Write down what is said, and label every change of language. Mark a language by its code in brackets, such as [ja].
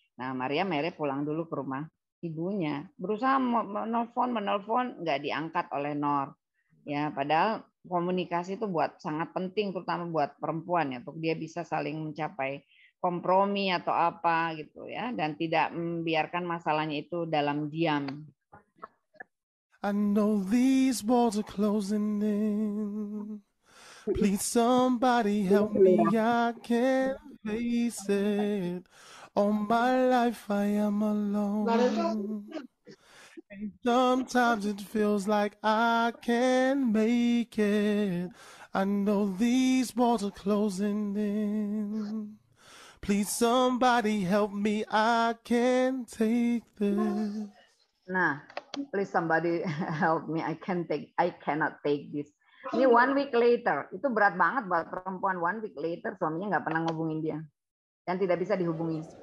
[id] Nah Maryam akhirnya pulang dulu ke rumah ibunya, berusaha menelpon nggak diangkat oleh Nor. Ya padahal komunikasi itu sangat penting, terutama buat perempuan ya, untuk dia bisa saling mencapai kompromi atau apa gitu ya, dan tidak membiarkan masalahnya itu dalam diam. [en] I know these walls are closing in. Please somebody help me, I can't face it. All my life I am alone. And sometimes it feels like I can't make it. I know these walls are closing in. Please somebody help me, I can't take this. Nah, please somebody help me, I cannot take this. [id] Ini [en] 1 week later, [id] itu berat banget buat perempuan. [en] 1 week later [id] suaminya nggak pernah ngehubungin dia dan tidak bisa dihubungi.